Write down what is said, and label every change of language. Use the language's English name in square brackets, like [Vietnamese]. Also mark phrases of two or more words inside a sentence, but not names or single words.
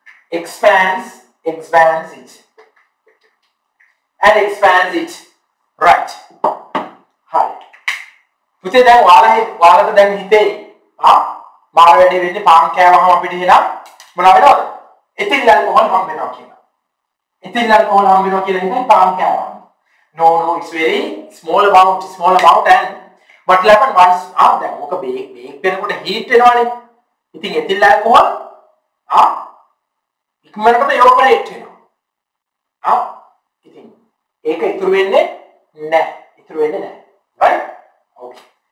[English] expands it and expands it. Right. Hi. [Sinhala] පුතේ දැන් ඔයාලට දැන් හිතේ මාර වැඩි වෙන්නේ පාන් කෑවම අපිට එහෙනම් මොනවා වෙනවද? එතිල් ඇල්කොහොල් හම්බ වෙනවා කියලා. එතිල් ඇල්කොහොල් හම්බ වෙනවා කියලා හිතන්නේ පාන් කෑවම. [English] No, it's very small amount and what will happen once [Sinhala] දැන් ඕක බේක් වෙනකොට heat වෙනවනේ. ඉතින් එතිල් ඇල්කොහොල් ඉක්මනටම evaporate වෙනවා. ඉතින් ඒක ඉතුරු වෙන්නේ නැහැ. [English] Right? Okay.